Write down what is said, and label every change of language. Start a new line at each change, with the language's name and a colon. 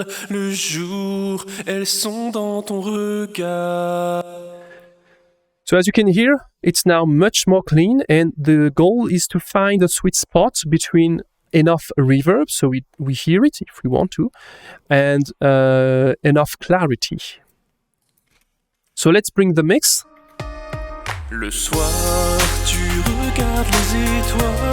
French: Le jour, elles sont dans ton regard.
English: So as you can hear, it's now much more clean, and the goal is to find a sweet spot between enough reverb, so we hear it if we want to, and enough clarity. So let's bring the mix.
French: Le soir, tu regardes les étoiles.